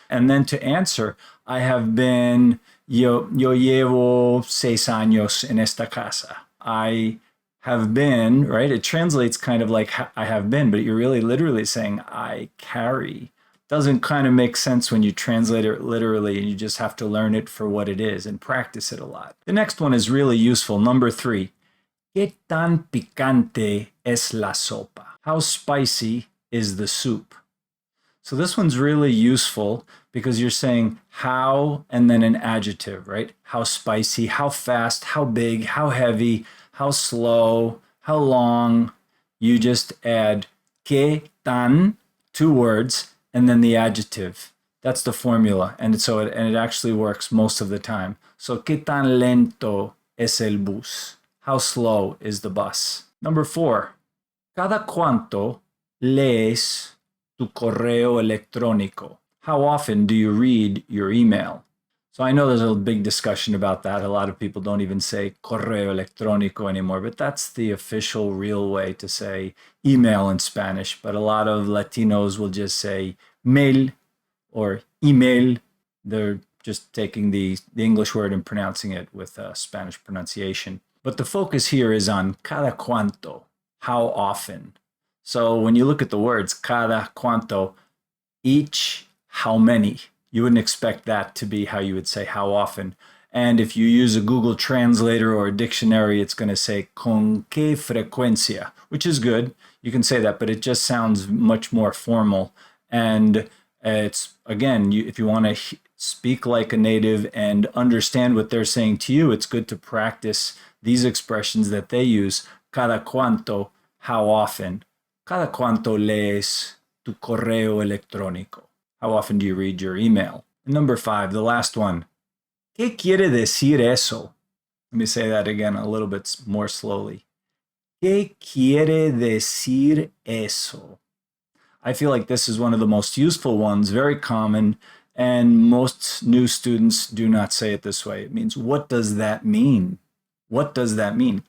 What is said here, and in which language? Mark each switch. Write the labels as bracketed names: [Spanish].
[English] And then to answer, I have been, [Spanish] yo llevo 6 años en esta casa. [English] I have been, right? It translates kind of like I have been, but you're really literally saying I carry. Doesn't kind of make sense when you translate it literally, and you just have to learn it for what it is and practice it a lot. The next one is really useful. Number 3. [Spanish] ¿Qué tan picante es la sopa? [English] How spicy is the soup? So this one's really useful because you're saying how and then an adjective, right? How spicy, how fast, how big, how heavy, how slow, how long. You just add [Spanish] ¿qué tan, [English] 2 words, and then the adjective. That's the formula. And it actually works most of the time. So, [Spanish] ¿qué tan lento es el bus? [English] How slow is the bus? Number 4. [Spanish] ¿Cada cuánto lees tu correo electrónico? [English] How often do you read your email? So I know there's a big discussion about that. A lot of people don't even say correo electrónico anymore, but that's the official real way to say email in Spanish. But a lot of Latinos will just say mail or email. They're just taking the English word and pronouncing it with Spanish pronunciation. But the focus here is on cada cuánto, how often. So when you look at the words cada cuánto, each, how many. You wouldn't expect that to be how you would say how often. And if you use a Google Translator or a dictionary, it's going to say [Spanish] con qué frecuencia, [English] which is good. You can say that, but it just sounds much more formal. And it's, again, if you want to speak like a native and understand what they're saying to you, it's good to practice these expressions that they use. Cada cuánto, how often. [Spanish] Cada cuánto lees tu correo electrónico. [English] How often do you read your email? And number 5, the last one. [Spanish] ¿Qué quiere decir eso? [English] Let me say that again a little bit more slowly. [Spanish] ¿Qué quiere decir eso? [English] I feel like this is one of the most useful ones, very common, and most new students do not say it this way. It means, what does that mean? What does that mean?